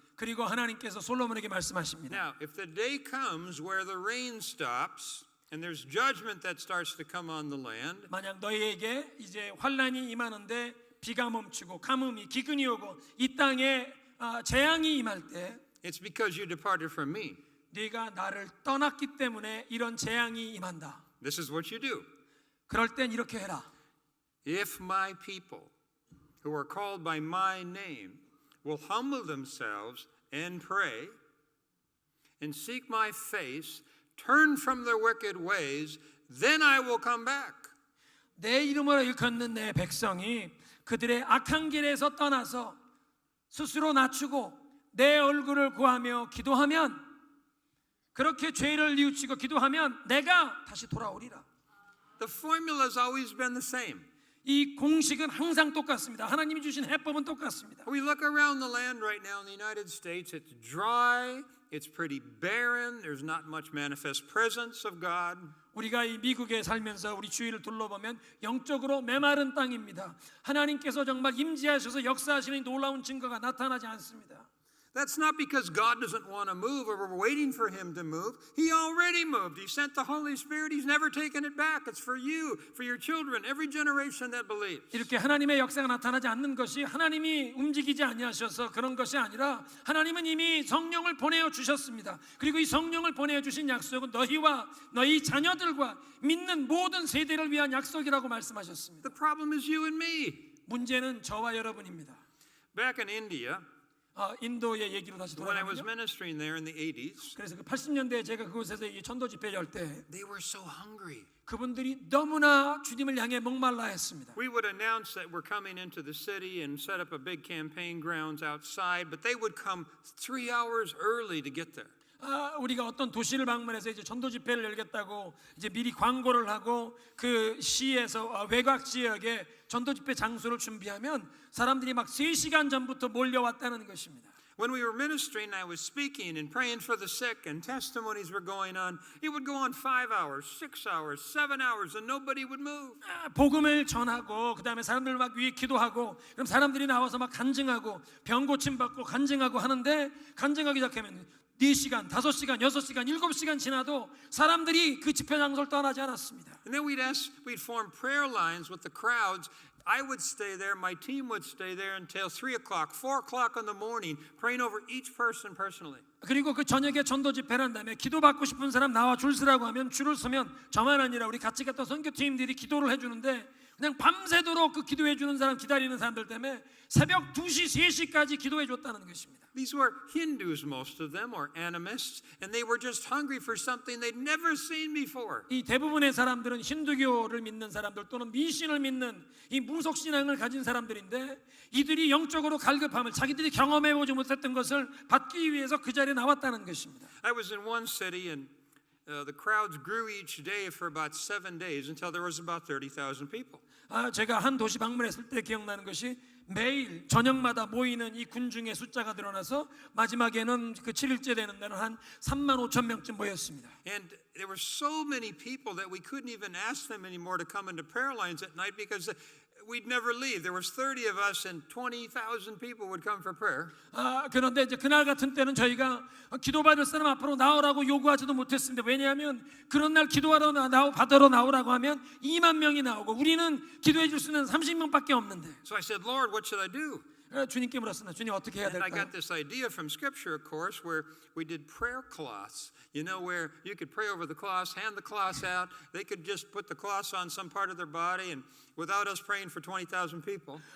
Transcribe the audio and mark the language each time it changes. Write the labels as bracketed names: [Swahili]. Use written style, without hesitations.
[Korean] 그리고 하나님께서 솔로몬에게 말씀하십니다. [English] "Now, if the day comes where the rain stops and there's judgment that starts to come on the land, [Korean] 만약 너희에게 이제 환란이 임하는데 비가 멈추고 가뭄이 기근이 오고 이 땅에 재앙이 임할 때 [English] it's because you departed from me. [Korean] 네가 나를 떠났기 때문에 이런 재앙이 임한다. [English] This is what you do. [Korean] 그럴 땐 이렇게 해라. [English] If my people who are called by my name will humble themselves and pray and seek my face, turn from their wicked ways, then I will come back. [Korean] 내 이름으로 일컫는 내 백성이 그들의 악한 길에서 떠나서 스스로 낮추고 내 얼굴을 구하며 기도하면, 그렇게 죄를 뉘우치고 기도하면 내가 다시 돌아오리라. [English] The formula has always been the same. [Korean] 이 공식은 항상 똑같습니다. 하나님이 주신 해법은 똑같습니다. [English] We look around the land right now in the United States, it's dry, it's pretty barren, there's not much manifest presence of God. [Korean] 우리가 이 미국에 살면서 우리 주위를 둘러보면 영적으로 메마른 땅입니다. 하나님께서 정말 임재하셔서 역사하시는 놀라운 증거가 나타나지 않습니다. [English] That's not because God doesn't want to move or we're waiting for him to move. He already moved. He sent the Holy Spirit. He's never taken it back. It's for you, for your children, every generation that believes. [Korean] 이렇게 하나님의 역사가 나타나지 않는 것이 하나님이 움직이지 아니하셔서 그런 것이 아니라 하나님은 이미 성령을 보내어 주셨습니다. 그리고 이 성령을 보내어 주신 약속은 너희와 너희 자녀들과 믿는 모든 세대를 위한 약속이라고 말씀하셨습니다. [English] The problem is you and me. [Korean] 문제는 저와 여러분입니다. [English] Back in India, [Korean] 인도의 얘기로 다시 [English] when I was [Korean] 돌아가면요. [English] ministering there in the 80s, [Korean] 그래서 그 80년대에 제가 그곳에서 이 전도 집회를 열 때 [English] they were so hungry. [Korean] 그분들이 너무나 주님을 향해 목말라 했습니다. [English] We would announce that we're coming into the city and set up a big campaign grounds outside, but they would come 3 hours early to get there. [Korean] 우리가 어떤 도시를 방문해서 이제 전도 집회를 열겠다고 이제 미리 광고를 하고 그 시에서 외곽 지역에 전도 집회 장소를 준비하면 사람들이 막 3시간 전부터 몰려왔다는 것입니다. [English] When we were ministering, I was speaking and praying for the sick, and testimonies were going on. It would go on 5 hours, 6 hours, 7 hours, and nobody would move. [Korean] 복음을 전하고 그 다음에 사람들 막 위에 기도하고 그럼 사람들이 나와서 막 간증하고 병 고침 받고 간증하고 하는데 간증하기 시작하면 4시간, 5시간, 6시간, 7시간 지나도 사람들이 그 집회 장소를 떠나지 않았습니다. [English] And then we'd form prayer lines with the crowds. I would stay there, my team would stay there until 3 o'clock, 4 o'clock in the morning, praying over each person personally. [Korean] 그리고 그 저녁에 전도 집회를 한 다음에 기도받고 싶은 사람 나와 줄 서라고 하면 줄을 서면 저만 아니라 우리 같이 갔던 선교팀들이 기도를 해주는데 그냥 밤새도록 그 기도해 주는 사람 기다리는 사람들 때문에 새벽 2시, 3시까지 기도해 줬다는 것입니다. [English] These were Hindus, most of them, or animists, and they were just hungry for something they'd never seen before. [Korean] 이 대부분의 사람들은 힌두교를 믿는 사람들 또는 미신을 믿는 이 무속신앙을 가진 사람들인데 이들이 영적으로 갈급함을 자기들이 경험해보지 못했던 것을 받기 위해서 그 자리에 나왔다는 것입니다. [English] I was in one city and the crowds grew each day for about 7 days until there was about 30,000 people. [Korean] 제가 한 도시 방문했을 때 기억나는 것이 매일 저녁마다 모이는 이 군중의 숫자가 늘어나서 마지막에는 그 7일째 되는 날은 한 3만 5천 명쯤 모였습니다. [English] And there were so many people that we couldn't even ask them anymore to come into prayer lines at night because we'd never leave. There was 30 of us and 20,000 people would come for prayer. [Korean] 그런데 이제 그날 같은 때는 저희가 기도받을 사람 앞으로 나오라고 요구하지도 못했습니다. 왜냐하면 그런 날 기도하러 받으러 나오라고 하면 2만 명이 나오고 우리는 기도해 줄 수 있는 30명밖에 없는데. [English] So I said, Lord, what should I do? [Korean] 주님께 물었습니다. 주님 어떻게 해야 [English] And I [Korean] 될까요? [English] got this idea from Scripture, of course, where we did prayer cloths. You know, where you could pray over the cloths, hand the cloths out. They could just put the cloths on some part of their body, and without us praying for 20,000 people.